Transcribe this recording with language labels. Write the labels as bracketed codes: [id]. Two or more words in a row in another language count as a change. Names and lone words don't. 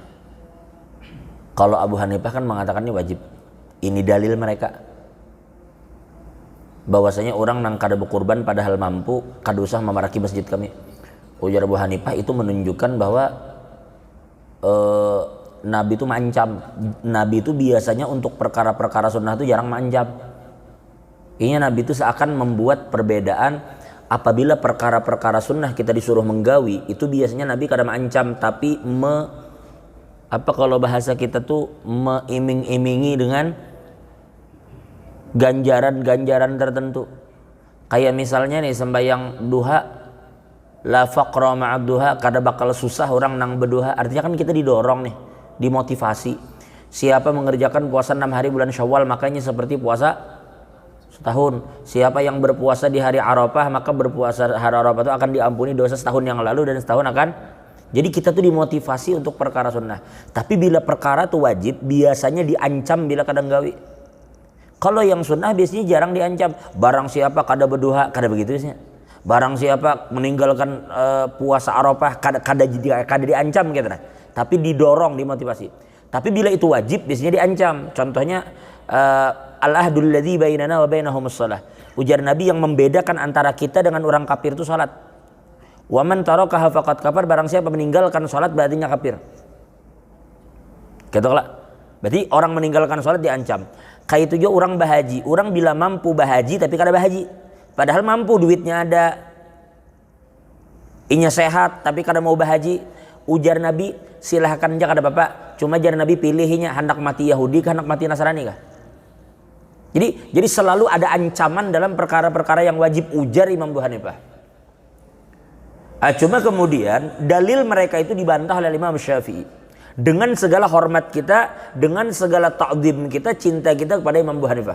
[bjn] Kalau Abu Hanifah kan mengatakannya wajib. Ini dalil mereka bahwasanya orang nang kada berkurban padahal mampu kada usah memaraki masjid kami. Ujar Abu Hanifah itu menunjukkan bahwa Nabi itu mancam. Nabi itu biasanya untuk perkara-perkara sunnah itu jarang mancam. Ini Nabi itu seakan membuat perbedaan apabila perkara-perkara sunnah kita disuruh menggawi, itu biasanya Nabi kadang ancam, tapi kalau bahasa kita tuh meiming-imingi dengan ganjaran-ganjaran tertentu. Kayak misalnya nih sembahyang duha, [ar] لا فقر مع الضحى, [bjn] kada bakal susah orang nang berduha. Artinya kan kita didorong nih, dimotivasi. Siapa mengerjakan puasa 6 hari bulan Syawal, makanya seperti puasa setahun. Siapa yang berpuasa di hari Arafah, maka berpuasa hari Arafah itu akan diampuni dosa setahun yang lalu dan setahun akan. Jadi kita tuh dimotivasi untuk perkara sunnah. Tapi bila perkara tuh wajib, biasanya diancam bila kadang gawi. Kalau yang sunnah biasanya jarang diancam. Barang siapa kada berduha, kada begitu biasanya. Barang siapa meninggalkan puasa Arafah, kada diancam gitu nah. Tapi didorong, dimotivasi. Tapi bila itu wajib biasanya diancam. Contohnya [ar] العهد الذي بيننا وبينهم الصلاة. [bjn] Ujar Nabi yang membedakan antara kita dengan orang kafir itu salat. [ar] ومن تركها فقد كفر, [bjn] barang siapa meninggalkan salat berarti kafir. Katakanlah. Berarti orang meninggalkan salat diancam. Kayak itu juga orang bahaji. Orang bila mampu bahaji tapi kada bahaji. Padahal mampu, duitnya ada. Inya sehat tapi kada mau bahaji. Ujar Nabi, silahkan aja kada bapak. Cuma jar Nabi pilihnya hendak mati Yahudi kah hendak mati Nasrani kah. Jadi selalu ada ancaman dalam perkara-perkara yang wajib, ujar Imam Abu Hanifah. Cuma kemudian dalil mereka itu dibantah oleh Imam Syafi'i. Dengan segala hormat kita, dengan segala ta'zim kita, cinta kita kepada Imam Abu Hanifah.